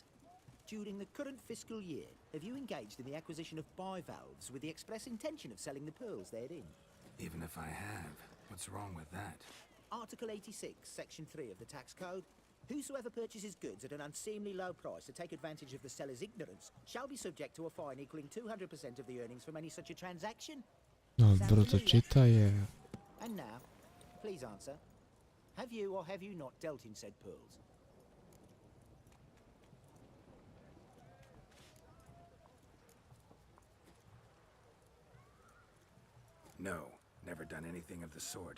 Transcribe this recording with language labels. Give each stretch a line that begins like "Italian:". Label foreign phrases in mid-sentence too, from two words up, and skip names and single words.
English: During the current fiscal year, have you engaged in the acquisition of bivalves with the express intention of selling the pearls therein? Even if I have, what's wrong with that? Article 86, Section 3 of the Tax Code. Whosoever purchases goods at an unseemly low price to take advantage of the seller's ignorance shall be subject to a fine equaling 200% of the earnings from any such a transaction.
Serbian: Brzo čita je.
English: And now, please answer. Have you or have you not dealt in said pearls? No, never done anything of the sort.